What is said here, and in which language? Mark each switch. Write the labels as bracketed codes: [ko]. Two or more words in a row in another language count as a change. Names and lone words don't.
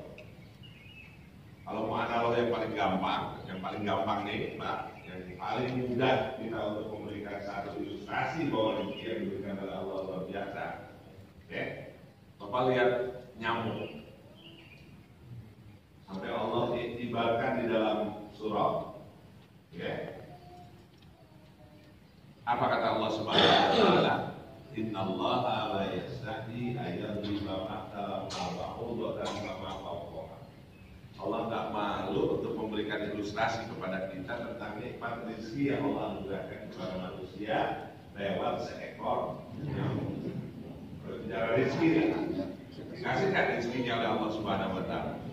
[id] Kalau mau analog yang paling gampang nih, Pak, yang paling mudah kita untuk memberikan satu ilustrasi bahwa rezeki yang diberikan oleh Allah luar biasa. Oke, Bapak lihat nyamuk. Sampai Allah ibaratkan di dalam surah, ya. Apa kata Allah [ar] سبحانه وتعالى? إن الله لا يستحيي أن يضرب مثلا بعوضة فما فوقها. [id] Allah tak malu untuk memberikan ilustrasi kepada kita tentang nikmat rezeki yang Allah anugerahkan kepada manusia lewat seekor nyamuk. Bicara rezeki nih, dikasihkan rezekinya oleh Allah [ar] سبحانه وتعالى.